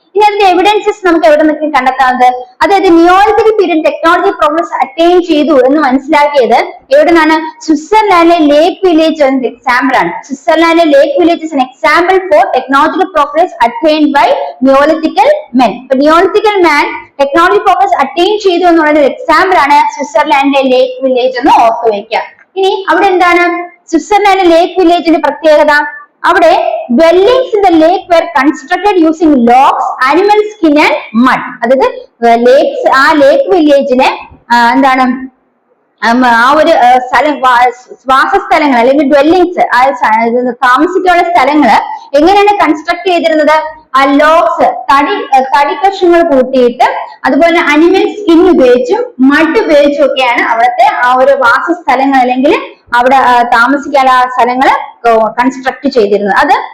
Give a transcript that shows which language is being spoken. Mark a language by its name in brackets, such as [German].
[Malayalam] ഇനി അതിന്റെ എവിഡൻസസ് നമുക്ക് എവിടെ നിന്നൊക്കെ കണ്ടെത്താവുന്നത്, അതായത് Neolithic period technology progress attain ചെയ്തു എന്ന് മനസ്സിലാക്കിയത് എവിടെ നിന്നാണ്, സ്വിറ്റ്സർലാൻഡിലെ ലേക്ക് വില്ലേജ് എന്ന എക്സാമ്പിൾ ആണ്. [English] സ്വിറ്റ്സർലാൻഡിലെ lake village is an example for technological progress attained by neolithical men. [Malayalam] ഇപ്പൊ നിയോളിത്തിക്കൽ മാൻ ടെക്നോളജി പ്രോഗ്രസ് അറ്റൈൻ ചെയ്തു എന്നുള്ള ഒരു എക്സാമ്പിൾ ആണ് സ്വിറ്റ്സർലാൻഡിലെ ലേക്ക് വില്ലേജ് എന്ന് ഓർത്തു വയ്ക്കുക. ഇനി അവിടെ എന്താണ് സ്വിറ്റ്സർലാൻഡ് ലേക്ക് വില്ലേജിന്റെ പ്രത്യേകത, അവിടെ [English] dwellings in the lake were constructed using logs, animal skin and mud. [Malayalam] അതായത് ലേക്സ്, ആ ലേക്ക് വില്ലേജിനെ എന്താണ് ആ ഒരു സ്ഥലം, വാസസ്ഥലങ്ങൾ അല്ലെങ്കിൽ ഡ്വെല്ലിങ്സ്, താമസിക്കാനുള്ള സ്ഥലങ്ങള് എങ്ങനെയാണ് കൺസ്ട്രക്ട് ചെയ്തിരുന്നത്, ആ ലോഗ്സ് തടി കഷ്ണങ്ങൾ കൂട്ടിയിട്ട് അതുപോലെ അനിമൽ സ്കിൻ ഉപയോഗിച്ചും മഡ് ഉപയോഗിച്ചും ഒക്കെയാണ് അവിടുത്തെ ആ ഒരു വാസസ്ഥലങ്ങൾ അല്ലെങ്കിൽ അവിടെ താമസിക്കാനുള്ള സ്ഥലങ്ങള് കൺസ്ട്രക്ട് ചെയ്തിരുന്നത്. അത്